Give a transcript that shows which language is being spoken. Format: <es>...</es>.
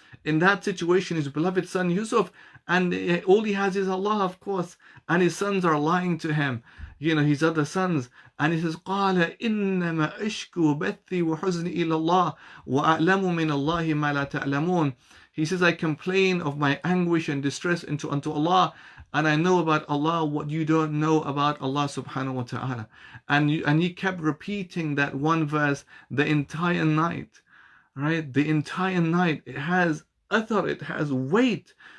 <en>In that situation, his beloved son Yusuf, and all he has is Allah, of course, and his sons are lying to him, his other sons. And he says,</en> <ar>قال إنما أشكو بثي وحزني إلى الله وأعلم من الله ما لا تعلمون.</ar> <en>He says, I complain of my anguish and distress unto Allah, and I know about Allah what you don't know about Allah subhanahu wa ta'ala. And he kept repeating that one verse the entire night, right? The entire night. It has athar, it has weight.</en>